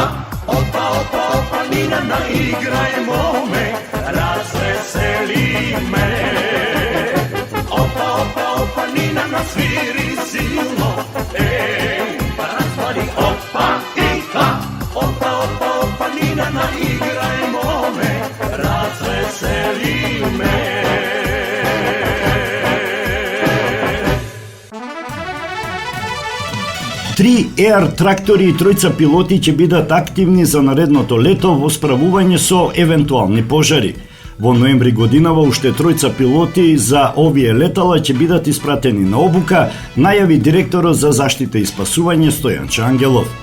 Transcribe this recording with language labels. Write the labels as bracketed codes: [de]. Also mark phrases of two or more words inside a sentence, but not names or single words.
[mk] Opa, opa, opa, Nina naigrajmo me, razveseli me. Opa, opa, opa, Nina nasviri silno, ej, razvani opa i a. Opa, opa, opa, Nina naigrajmo me, razveseli me. Три Air трактори и тројца пилоти ќе бидат активни за наредното лето во справување со евентуални пожари. Во ноември годинава уште тројца пилоти за овие летала ќе бидат испратени на обука, најави директорот за заштита и спасување Стојанче Ангелов.